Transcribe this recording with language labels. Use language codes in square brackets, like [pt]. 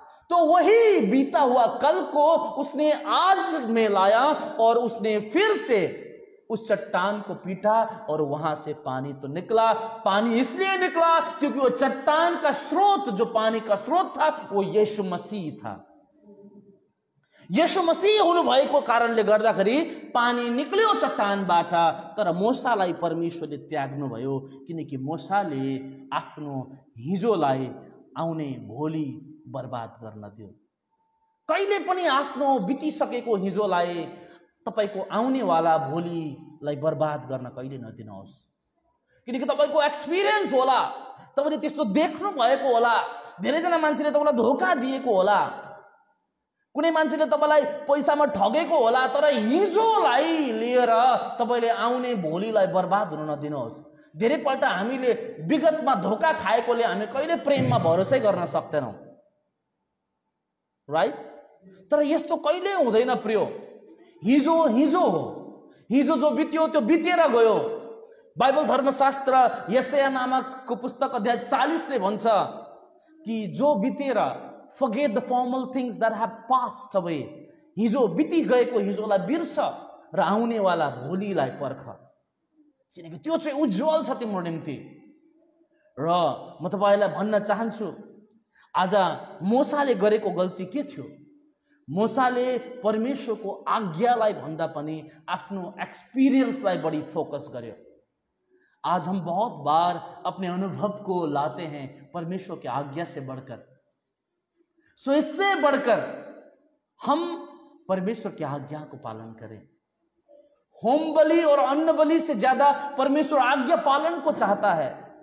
[hi] तो वही बीता हुआ कल को उसने आज में लाया और उसने फिर से उस चट्टान को पीटा और वहां से पानी तो निकला। पानी इसलिए निकला क्योंकि वो चट्टान का स्रोत, जो पानी का स्रोत था, वो यीशु मसीह था। [ne] यीशु मसीह हुनुभएको कारणले गर्दाखेरि पानी निक्ल्यो चट्टानबाट। तर मूसालाई परमेश्वरले त्याग्नु भयो, किनकि मूसाले आफ्नो हिजोलाई आउने भोलि बर्बाद गर्न दियो। कहिले पनि आफ्नो बितिसकेको हिजोलाई, तपाईको आउनेवाला भोलिलाई बर्बाद गर्न कहिले नदिनुहोस्। किनकि तपाईको एक्सपिरियन्स होला, तपाईले त्यस्तो देख्नु भएको होला। धेरैजना मान्छेले तपाईलाई धोका दिएको होला, कुनै मान्छेले तपाईलाई पैसामा ठगेको होला। तर हिजोलाई लिएर तपाईले आउने भोलिलाई बर्बाद हुन नदिनुहोस्। धेरै पल्ट हामीले विगतमा धोका खाएकोले हामी कहिले प्रेममा भरोसै गर्न सक्दैनौं, राइट? तर यस्तो कहिले हुँदैन प्रियो। हिजो हिजो हो। हिजो जो बित्यो त्यो बितेर गयो। बाइबल धर्मशास्त्र यशाया नामकको पुस्तक अध्याय 40 ले भन्छ कि जो बितेर, [en] forget the formal things that have passed away, [ne] हिजो बिति गएको हिजोलाई बिर्स र आउने वाला भोलिलाई पर्ख, किनकि त्यो चाहिँ उज्जवल छ तिम्रो निम्ति। र म तपाईलाई भन्न चाहन्छु, आज मूसाले गरेको गल्ती के थियो? मूसाले परमेश्वरको आज्ञालाई भन्दा पनि आफ्नो एक्सपीरियंसलाई बड़ी फोकस गर्यो। [hi] आज हम बहुत बार अपने अनुभव को लाते हैं परमेश्वर की आज्ञा से बढ़कर। सो इससे बढ़कर हम परमेश्वर की आज्ञा को पालन करें। होम बलि और अन्न बलि से ज्यादा परमेश्वर आज्ञा पालन को चाहता है।